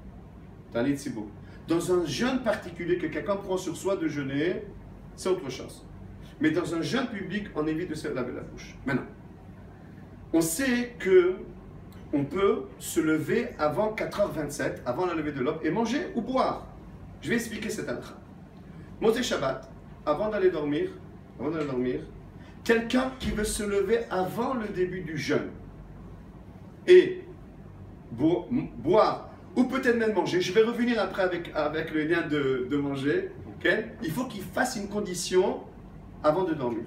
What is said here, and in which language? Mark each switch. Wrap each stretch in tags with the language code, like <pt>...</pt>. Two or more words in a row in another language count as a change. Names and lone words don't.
<fr>Dans un jeûne particulier que quelqu'un prend sur soi de jeûner, c'est autre chose. Mais dans un jeûne public, on évite de se laver la bouche. Maintenant, on sait que on peut se lever avant 4h27, avant la levée de l'aube, et manger ou boire. Je vais expliquer cette halakha.</fr> <he>מוצאי שבת,</he> <fr>avant d'aller dormir, quelqu'un qui veut se lever avant le début du jeûne et boire, ou peut-être même manger, je vais revenir après avec le lien de manger, okay? Il faut qu'il fasse une condition avant de dormir.</fr>